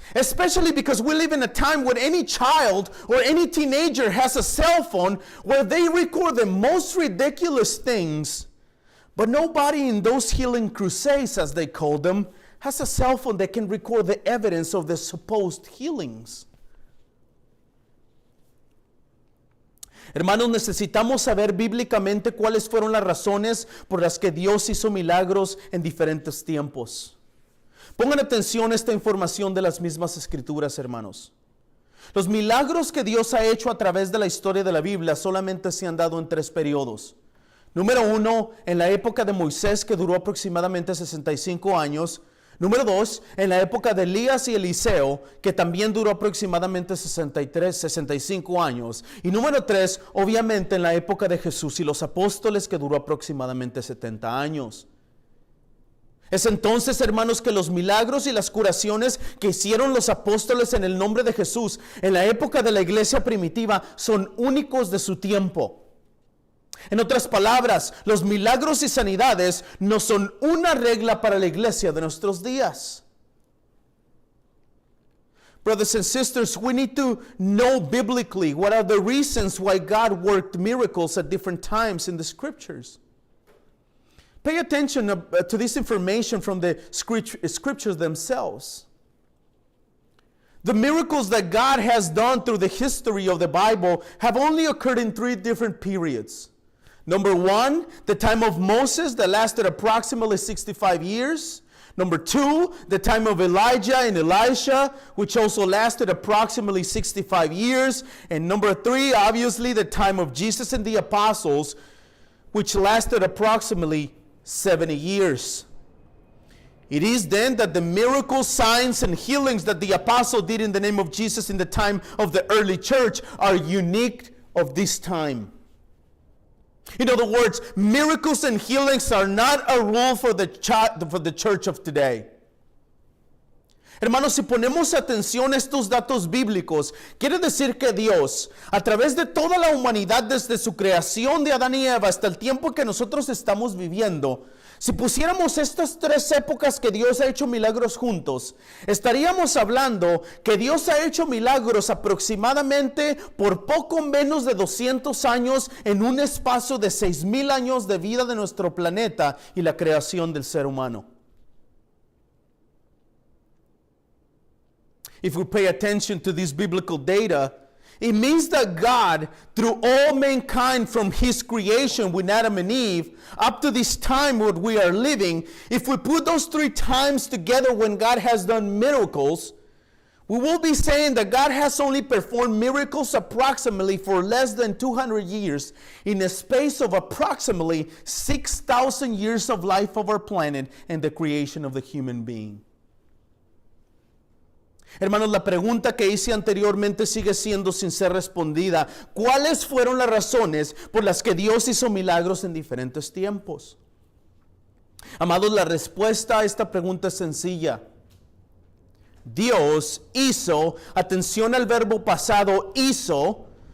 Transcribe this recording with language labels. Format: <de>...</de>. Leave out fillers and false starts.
<en>Especially because we live in a time when any child or any teenager has a cell phone where they record the most ridiculous things. But nobody in those healing crusades, as they call them, has a cell phone that can record the evidence of the supposed healings.</en> <es>Hermanos, necesitamos saber bíblicamente cuáles fueron las razones por las que Dios hizo milagros en diferentes tiempos. Pongan atención a esta información de las mismas escrituras, hermanos. Los milagros que Dios ha hecho a través de la historia de la Biblia solamente se han dado en 3 periodos. Número 1, en la época de Moisés, que duró aproximadamente 65 años. Número 2, en la época de Elías y Eliseo, que también duró aproximadamente 65 años. Y número 3, obviamente en la época de Jesús y los apóstoles, que duró aproximadamente 70 años. Es entonces, hermanos, que los milagros y las curaciones que hicieron los apóstoles en el nombre de Jesús en la época de la iglesia primitiva son únicos de su tiempo. En otras palabras, los milagros y sanidades no son una regla para la iglesia de nuestros días.</es> <en>Brothers and sisters, we need to know biblically what are the reasons why God worked miracles at different times in the scriptures. Pay attention to this information from the scriptures themselves. The miracles that God has done through the history of the Bible have only occurred in 3 different periods. Number 1, the time of Moses that lasted approximately 65 years. Number 2, the time of Elijah and Elisha, which also lasted approximately 65 years. And number 3, obviously, the time of Jesus and the apostles, which lasted approximately 70 years. It is then that the miracles, signs, and healings that the apostle did in the name of Jesus in the time of the early church are unique of this time. In other words, miracles and healings are not a rule for the church of today.</en> <es>Hermanos, si ponemos atención a estos datos bíblicos, quiere decir que Dios, a través de toda la humanidad, desde su creación de Adán y Eva hasta el tiempo que nosotros estamos viviendo, si pusiéramos estas 3 épocas que Dios ha hecho milagros juntos, estaríamos hablando que Dios ha hecho milagros aproximadamente por poco menos de 200 años en un espacio de 6,000 años de vida de nuestro planeta y la creación del ser humano.</es> <en>If we pay attention to this biblical data, it means that God, through all mankind from His creation with Adam and Eve, up to this time what we are living, if we put those 3 times together when God has done miracles, we will be saying that God has only performed miracles approximately for less than 200 years in a space of approximately 6,000 years of life of our planet and the creation of the human being.</en> <es>Hermanos, la pregunta que hice anteriormente sigue siendo sin ser respondida. ¿Cuáles fueron las razones por las que Dios hizo milagros en diferentes tiempos? Amados, la respuesta a esta pregunta es sencilla. Dios hizo, atención al verbo pasado, hizo.</es>